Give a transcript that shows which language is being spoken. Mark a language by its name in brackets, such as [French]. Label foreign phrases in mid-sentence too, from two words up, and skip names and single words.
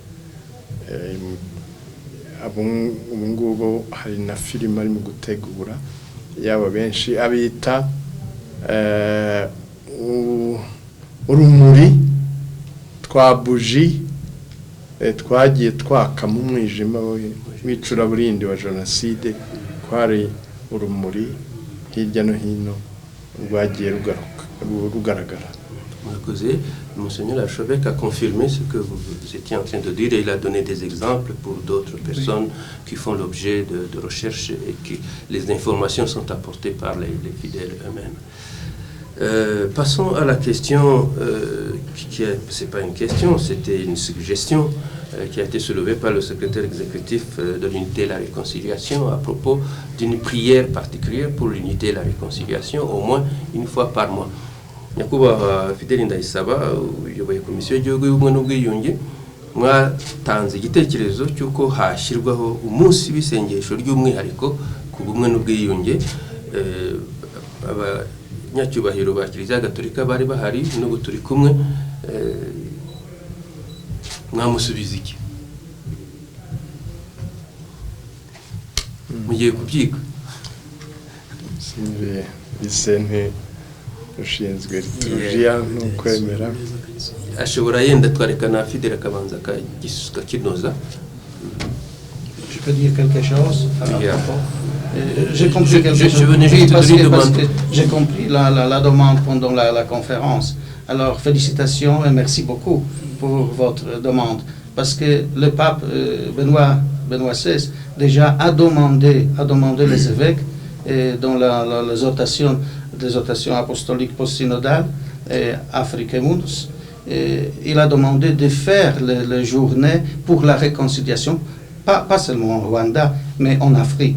[Kinyarwanda] Ubu ngubu hari na filime ari mu gutegura yaba benshi abita urumuri twa buji twagiye twaka mu mwijima w'icuraburindi wa jenoside, kwari urumuri hirya no hino rwagiye rugaragara. [French] Monseigneur l'archevêque a confirmé ce que vous étiez en train de dire et il a donné des exemples pour d'autres personnes qui font l'objet de recherches et que les informations sont apportées par les fidèles eux-mêmes. Passons à la question, c'est pas une question, c'était une suggestion qui a été soulevée par le secrétaire exécutif de l'unité et la réconciliation à propos d'une prière particulière pour l'unité et la réconciliation, au moins une fois par mois. [Kinyarwanda] Nyakubahwa Fidèle Ndayisaba uyoboye komisiyo y'igihugu y'ubumwe n'ubwiyunge mwatanze igitekerezo cy'uko hashyirwaho umunsi w'isengesho ry'umwihariko ku bumwe n'ubwiyunge. Abanyacyubahiro ba Kiliziya Gatolika bari bahari n'ubu turi kumwe, mwamusubiza iki? Mugiye kubyiga? Simbe Vicente ushinzwe liturgia n'ukwemera ashobora yenda twarekana Fidèle akabanza kakinoza. [French] Je peux dire quelque chose à propos? J'ai compris quelque chose. Je venais juste parce te que demander. j'ai compris la demande pendant la conférence. Alors félicitations et merci beaucoup pour votre demande. Parce que le pape Benoît XVI déjà a demandé les évêques dans les ortations apostoliques post-synodales, Afrique Mundus, il a demandé de faire les journées pour la réconciliation, pas seulement au Rwanda, mais en Afrique.